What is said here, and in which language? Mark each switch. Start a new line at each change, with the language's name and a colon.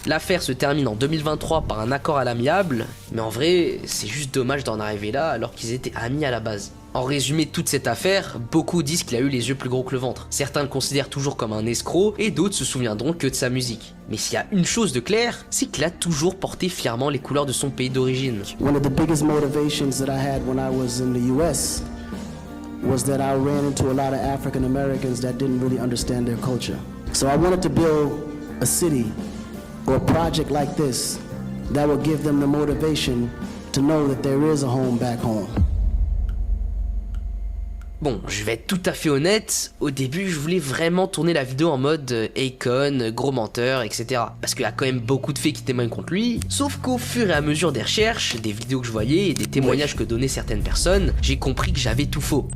French: L'affaire se termine en 2023 par un accord à l'amiable, mais en vrai, c'est juste dommage d'en arriver là alors qu'ils étaient amis à la base. En résumé de toute cette affaire, beaucoup disent qu'il a eu les yeux plus gros que le ventre. Certains le considèrent toujours comme un escroc et d'autres se souviendront que de sa musique. Mais s'il y a une chose de claire, c'est qu'il a toujours porté fièrement les couleurs de son pays d'origine.
English: One of the biggest motivations that I had when I was in the US was that I ran into a lot of African Americans that didn't really understand their culture. So I wanted to build a city or a project like this that would give them the motivation to know that there is a home back home.
French: Bon, je vais être tout à fait honnête, au début je voulais vraiment tourner la vidéo en mode Akon, gros menteur, etc. Parce qu'il y a quand même beaucoup de faits qui témoignent contre lui, sauf qu'au fur et à mesure des recherches, des vidéos que je voyais et des témoignages que donnaient certaines personnes, j'ai compris que j'avais tout faux.